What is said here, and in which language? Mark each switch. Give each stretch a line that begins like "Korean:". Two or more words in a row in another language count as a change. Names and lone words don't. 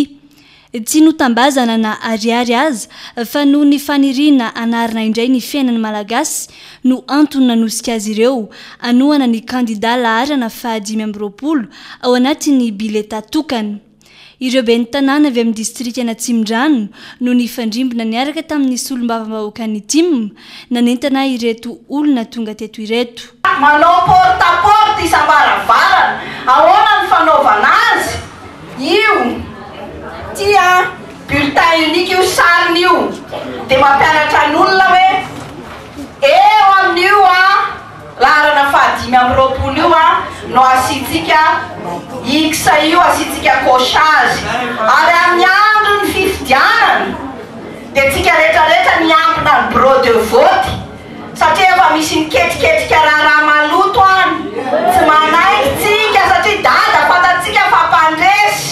Malagasy: Tsy notambazana na ariary aza fa noho ny faniriana anarina indray ny fiainan'ny malagasy no antony nanosika azy ireo anohana ny kandida laharana 520 ao anatin'ny bileta tokana. Ireo ben'ny tanàna avy amin'ny distrikana Tsimondrano no nifandrimbona niaraka tamin'ny solombavam-bahoaka ny TIM nanentana ireto olona tonga teto ireto. Manao porte-à-porte isam-baravarana ahoana ny fanaovana azy io tia
French: bulletin unique
Malagasy: io sariny io dia mampianatra ny olona hoe eo amin'io laharana 520 io no asitsika X io asitsika cochage ary amin'ny andro ny fifidianana dia tsika rehetrarehetra miampina ny
French: bureau de vote
Malagasy: satria efa misy miketriketrika raha maloto any tsy manaikitsika satria dada fatatsika fa mpandresy.